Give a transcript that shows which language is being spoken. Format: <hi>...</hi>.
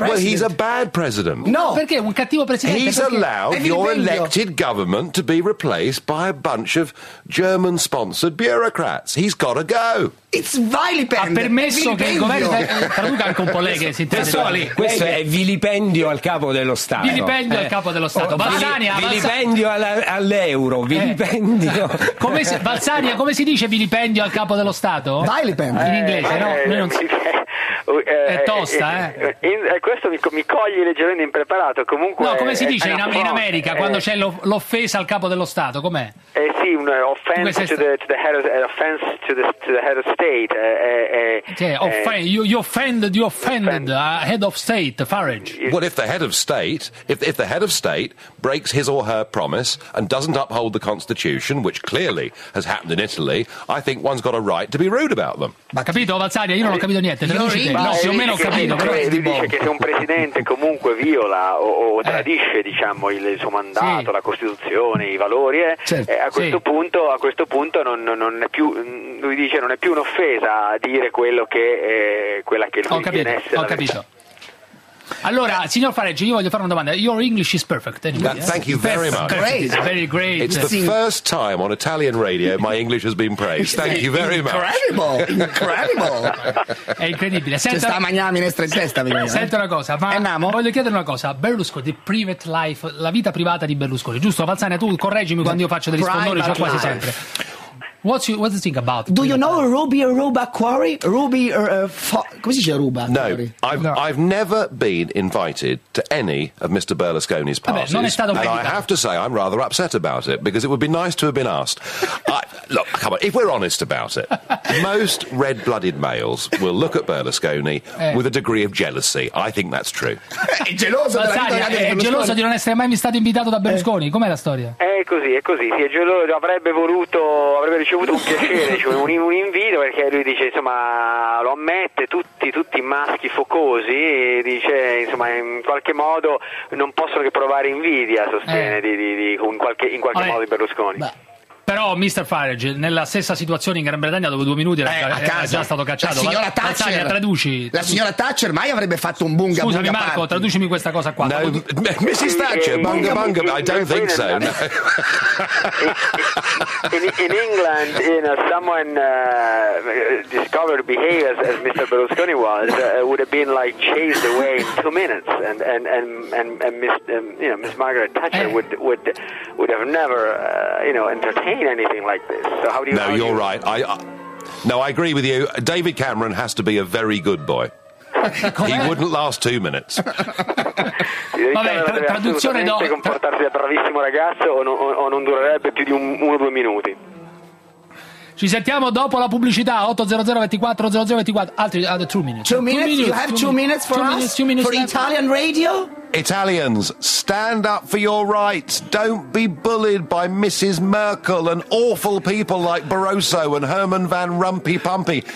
<en>Well, he's a bad president. No.</en> <it>Perché? Un cattivo presidente.</it> <en>He's</en> <it>perché</it> <en>allowed your elected government to be replaced by a bunch of German-sponsored bureaucrats. He's got to go. It's vilipendio.</en> <it>Ha permesso che il governo traduca anche un po' lei che si intende. Questo è vilipendio al capo dello Stato. Vilipendio al capo dello Stato. Balsania. Vilipendio all'euro. Vilipendio. Come se, Balsania, come si dice vilipendio al capo dello Stato? Vilipendio. In inglese, no? Noi non si... è tosta, Questo mi coglie leggermente impreparato. Comunque, no, come si dice in America quando c'è l'offesa al capo dello Stato? Com'è? Sì, un</it> <en>offense to the head of state. You offended a head of state, Farage. Well, if the head of state breaks his or her promise and doesn't uphold the Constitution, which clearly has happened in Italy, I think one's got a right to be rude about them.</en> <it>Ma capito, Balsania? Io non ho capito niente. Dice che se un presidente comunque viola o tradisce diciamo il suo mandato, sì, la Costituzione, i valori, a questo punto non è più un'offesa a dire quello che è, quella che lui viene essere. Ho capito. Allora, signor Farage, io voglio fare una domanda.</it> <en>Your English is perfect. Thank you very much. Great. Very great. It's the first time on Italian radio my English has been praised. Thank you very much. Incredible. Incredible.</en> <it>È incredibile. Senta, sta mangiando minestra in testa. Senta una cosa, voglio chiedere una cosa. Berlusconi,</it> <en>the private life,</en> <it>la vita privata di Berlusconi, giusto? Valsania, tu correggimi quando io faccio degli sfondoni, cioè quasi sempre.</it> <en>What's the thing about? Do you know Ruby Aruba Quarry?</en> <it>Ruby come si dice Aruba?</it> <en>No, I've never been invited to any of Mr. Berlusconi's parties.</en> <it>Vabbè, non è stato</it> <en>and I have to say I'm rather upset about it because it would be nice to have been asked. Look, come on, if we're honest about it, most red-blooded males will look at Berlusconi with a degree of jealousy. I think that's true.</en> <it>È geloso di non essere mai stato invitato da Berlusconi. Com'è la storia? È così. Sì, avrebbe ricevuto un piacere, cioè un invito, perché lui dice, insomma, lo ammette, tutti maschi focosi, dice, insomma, in qualche modo non possono che provare invidia, sostiene, in qualche modo di Berlusconi. Beh. Però, Mr. Farage, nella stessa situazione in Gran Bretagna, dopo due minuti era già stato cacciato. La signora Thatcher, La signora Thatcher mai avrebbe fatto un bunga bunga. Scusami, Marco,</it> <en>party.</en> <it>Traducimi questa cosa qua.</it> <en>No, Mrs. Thatcher, bunga bunga, I don't think so. In England, someone discovered behavior as Mr. Berlusconi was, would have been like chased away in 2 minutes. And Miss, you know, Miss Margaret Thatcher would have never, you know, entered anything like this. So how do you know? No, you're right. I agree with you. David Cameron has to be a very good boy. He wouldn't last 2 minutes.</en> <it>Vabbè, traduzione dopo. Deve comportarsi da bravissimo ragazzo o non durerebbe più di 1 o 2 minuti. Ci sentiamo dopo la pubblicità 800 24 00 24. Altri</it> <en>2 minutes. 2 minutes. You have 2 minutes for Italian radio. Italians, stand up for your rights. Don't be bullied by Mrs. Merkel and awful people like Barroso and Herman Van Rumpy Pumpy.</en>